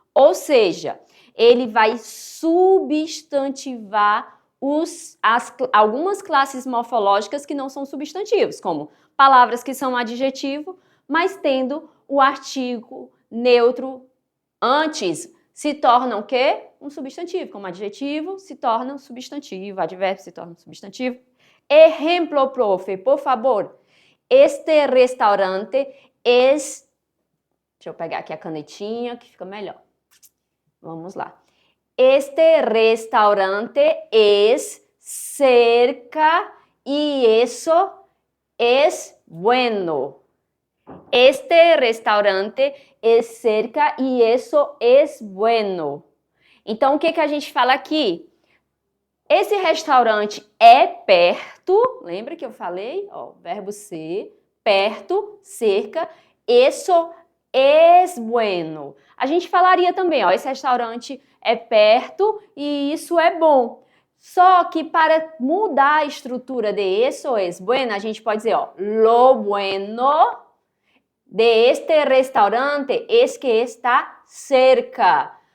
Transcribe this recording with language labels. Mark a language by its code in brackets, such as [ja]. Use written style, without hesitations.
[pt] Ou seja, ele vai substantivar algumas classes morfológicas que não são substantivos, como palavras que são adjetivo, mas tendo o artigo neutro antes, se tornam o quê? Um substantivo, como adjetivo se torna um substantivo, advérbio se torna um substantivo. Exemplo, profe, por favor. [es] Este restaurante es... [pt] Deixa eu pegar aqui a canetinha que fica melhor. Vamos lá. [es] Este restaurante es cerca y eso es bueno. Este restaurante es cerca y eso es bueno. [pt] Então, o que a gente fala aqui? Esse restaurante é perto, lembra que eu falei? Ó, verbo ser, perto, cerca, [es] eso es bueno. [pt] A gente falaria também, ó, esse restaurante é perto e isso é bom. Só que para mudar a estrutura de [es] eso es bueno, [pt] a gente pode dizer, ó, [es] lo bueno de este restaurante es que está cerca.